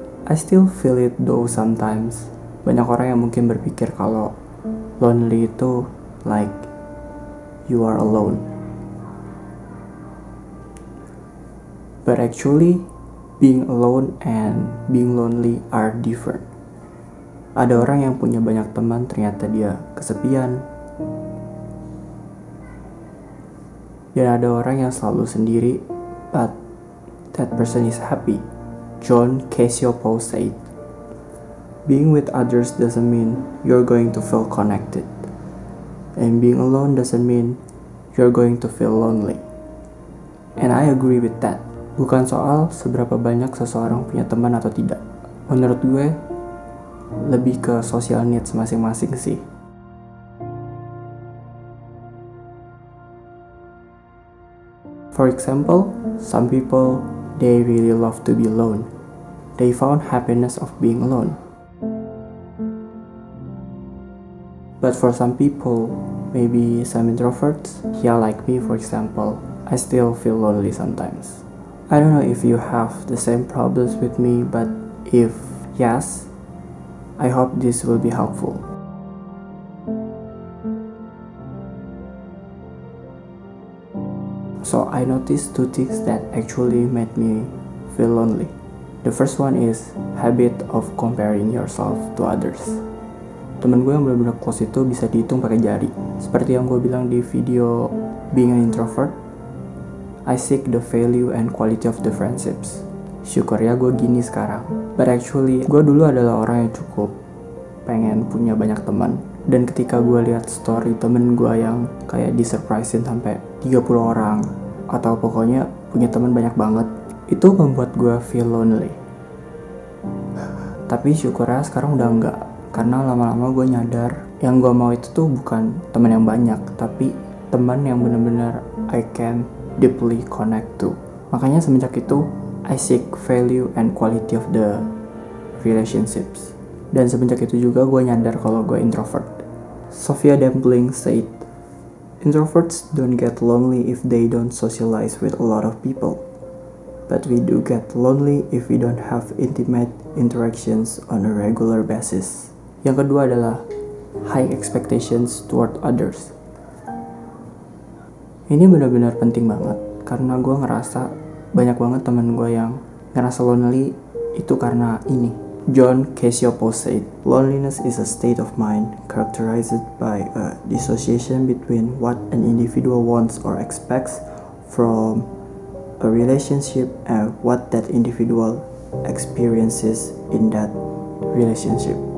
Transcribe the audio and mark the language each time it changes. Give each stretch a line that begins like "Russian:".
English: I still feel it though sometimes.
Indonesian: Banyak orang yang mungkin berpikir kalau lonely itu
English: like you are alone. But actually, being alone and being lonely are different.
Indonesian: Ada orang yang punya banyak teman ternyata dia kesepian. Dan ada orang yang selalu sendiri,
English: but that person is happy. John Cassioppo said, being with others doesn't mean you're going to feel connected. And being alone doesn't mean you're going to feel lonely. And I agree with that.
Indonesian: Bukan soal seberapa banyak seseorang punya teman atau tidak. Menurut gue, lebih ke social needs masing-masing sih.
English: For example, some people, they really love to be alone. They found happiness of being alone. But for some people, maybe some introverts, yeah, like me for example, I still feel lonely sometimes. I don't know if you have the same problems with me, but if yes, I hope this will be helpful. So I noticed two things that actually made me feel lonely. The first one is habit of comparing yourself to others.
Indonesian: Temen gue yang benar-benar close itu bisa dihitung pakai jari. Seperti yang gue bilang di video
English: being an introvert, I seek the value and quality of the friendships.
Indonesian: Syukur ya gue gini sekarang.
English: But actually,
Indonesian: gue dulu adalah orang yang cukup pengen punya banyak teman. Dan ketika gue lihat story temen gue yang kayak disurprisein sampai 30 orang, atau pokoknya punya teman banyak banget, itu membuat gue
English: feel lonely.
Indonesian: Tapi syukurnya sekarang udah enggak, karena lama-lama gue nyadar yang gue mau itu tuh bukan teman yang banyak, tapi teman yang benar-benar
English: I can deeply connect to.
Indonesian: Makanya semenjak itu
English: I seek value and quality of the relationships.
Indonesian: Dan semenjak itu juga gue nyadar kalau gue introvert.
English: Sofia Dempling said, introverts don't get lonely if they don't socialize with a lot of people. But we do get lonely if we don't have intimate interactions on a regular basis.
Indonesian: Yang kedua adalah high expectations toward others. Ini benar-benar penting banget, karena gue ngerasa banyak banget teman gue yang ngerasa lonely itu karena ini.
English: John Cassioppo said, loneliness is a state of mind characterized by a dissociation between what an individual wants or expects from a relationship and what that individual experiences in that relationship.